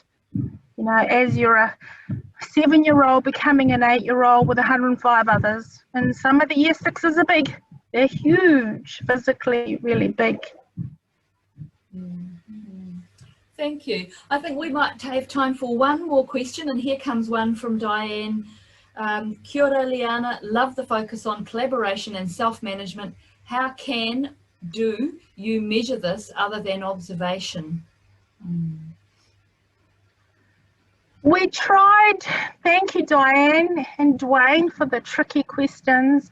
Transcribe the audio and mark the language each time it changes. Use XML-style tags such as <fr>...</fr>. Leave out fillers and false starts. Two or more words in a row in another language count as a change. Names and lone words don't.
<en>As you're a 7-year-old becoming an 8-year-old with 105 others, and some of the year 6s are big. They're huge, physically really big. Thank you. I think we might have time for one more question, and here comes one from Diane.</en> <mi>Kia ora, Leeana.</mi> <en>Love the focus on collaboration and self-management. How do you measure this other than observation? We tried, thank you Diane and Dwayne for the tricky questions.</en>